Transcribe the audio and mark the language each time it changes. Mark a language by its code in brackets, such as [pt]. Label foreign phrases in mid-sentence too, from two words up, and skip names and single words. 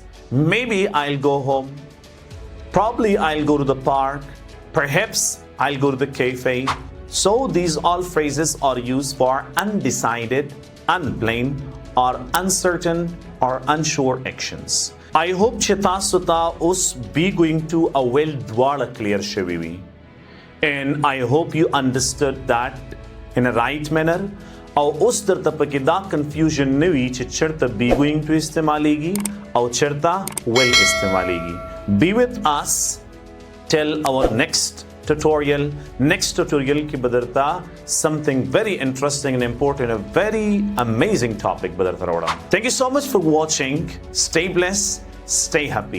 [en] Maybe I'll go home. Probably I'll go to the park. Perhaps I'll go to the cafe. So these all phrases are used for undecided, unplain, or uncertain or unsure actions. I hope [ps] چې تاسو ته اوس [en] be going to a well [ps] دواړه clear شوي وي. [en] And I hope you understood that in a right manner. [ps] او اوس درته پکې دا confusion نه وي چې چېرته [en] be going to [ps] استعمالیږي او چېرته will استعمالیږي. [en] Be with us till our next tutorial. Next tutorial [ps] کې به درته [en] something very interesting and important, a very amazing topic [ps] به درته راوړو. [en] Thank you so much for watching. Stay blessed, stay happy.